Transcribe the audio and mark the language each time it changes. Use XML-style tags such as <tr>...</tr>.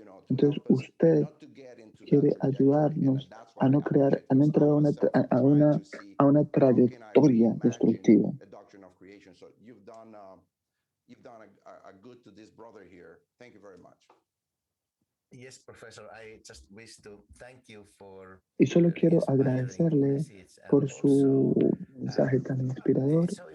<es>Entonces usted quiere ayudarnos a no entrar a una trayectoria destructiva.</es> <en>You've done a good to this brother here. Thank you very much. Yes, professor, I just wish to thank you for</en> <es>y solo quiero agradecerle por su mensaje tan inspirador.</es>